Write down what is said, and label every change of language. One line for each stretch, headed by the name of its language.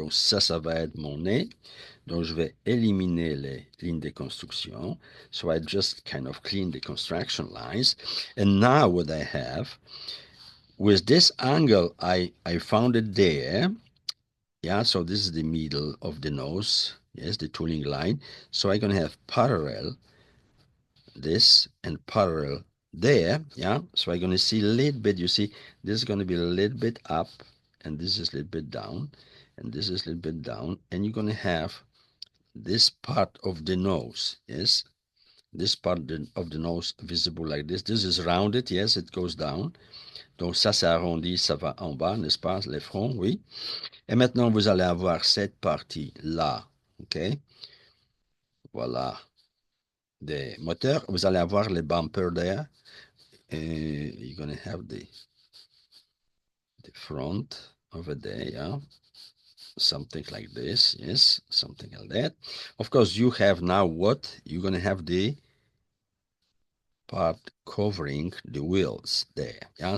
French: Donc ça va être mon nez. Donc je vais éliminer les lignes de construction.
English: So I just kind of clean the construction lines. And now what I have, with this angle I found it there. Yeah, so this is the middle of the nose. Yes, the tooling line. So I'm going to have parallel this and parallel there. Yeah, so I'm going to see a little bit. You see, this is going to be a little bit up, and this is a little bit down, and this is a little bit down. And you're going to have this part of the nose. Yes, this part of the nose visible like this. This is rounded. Yes, it goes down.
French: Donc ça, c'est arrondi, ça va en bas, n'est-ce pas, les fronts, oui. Et maintenant, vous allez avoir cette partie-là, OK? Voilà, des moteurs. Vous allez avoir les bumpers there.
English: And you're going to have the front over there, yeah? Something like this, yes, something like that. Of course, you have now what? You're going to have the part covering the wheels there, yeah?